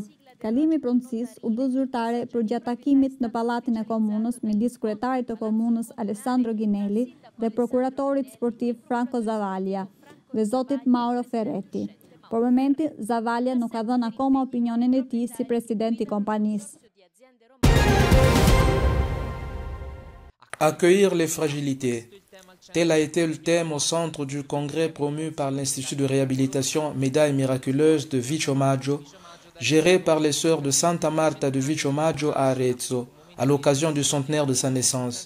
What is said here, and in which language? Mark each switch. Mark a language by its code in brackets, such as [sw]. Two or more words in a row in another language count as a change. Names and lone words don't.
[sq] Kalimi i pronësisë u bë zyrtare përgjatë takimit në pallatin e komunës midis kryetarit të komunës Alessandro Ghinelli dhe prokuratorit sportiv Franco Zavaglia dhe zotit Mauro Ferretti. Por momenti Zavaglia nuk ka dhënë akoma opinionin e tij si president i kompanisë. [fr] Accueillir les fragilités. Tel a été le thème au centre du congrès promu par l'Institut de réhabilitation Médaille miraculeuse de Vico Maggio, géré par les sœurs de Santa Marta de Vico Maggio à Arezzo, à l'occasion du centenaire de sa naissance.